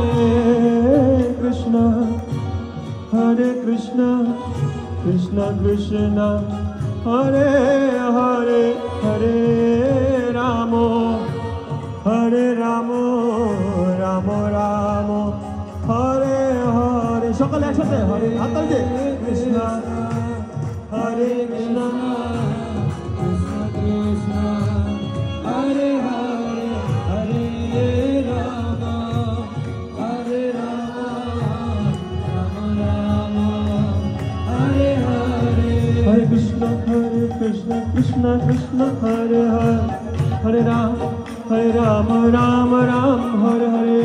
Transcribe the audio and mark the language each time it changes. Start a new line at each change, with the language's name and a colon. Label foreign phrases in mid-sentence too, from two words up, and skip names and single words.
Sanskrit: Krishna Hare Krishna Krishna Krishna Hare Hare Hare Rama Hare Rama Rama Rama Hare Hare
Bangla: সকলে একসাথে হরে হাত তুলে
Sanskrit: কৃষ্ণ হরে কৃষ্ণ Krishna Krishna Hare Hare Hare Rama Hare Rama Rama Rama Hare Hare Hare Krishna Krishna Krishna Hare Hare Hare Ram Rama Ram Hare Hare